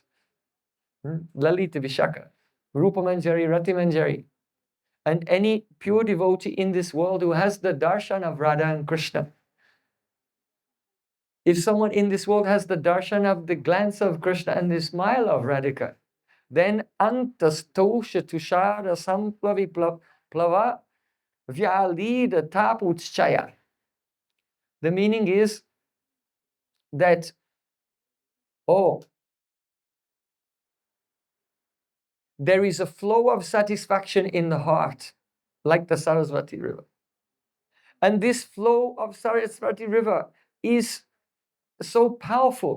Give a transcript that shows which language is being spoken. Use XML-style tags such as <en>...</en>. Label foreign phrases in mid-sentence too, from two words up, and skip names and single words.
<en>Lalita Vishaka, Rupa Manjari, Rati Manjari. And any pure devotee in this world who has the darshan of Radha and Krishna. If someone in this world has the darshan of the glance of Krishna and the smile of Radhika, then</en> <sa>अन्तस् तोष तुषार सम्प्लवि प्लव व्यालीढ तपुचय.</sa> <en>The meaning is that, there is a flow of satisfaction in the heart, like the Saraswati River. And this flow of Saraswati River is so powerful.</en>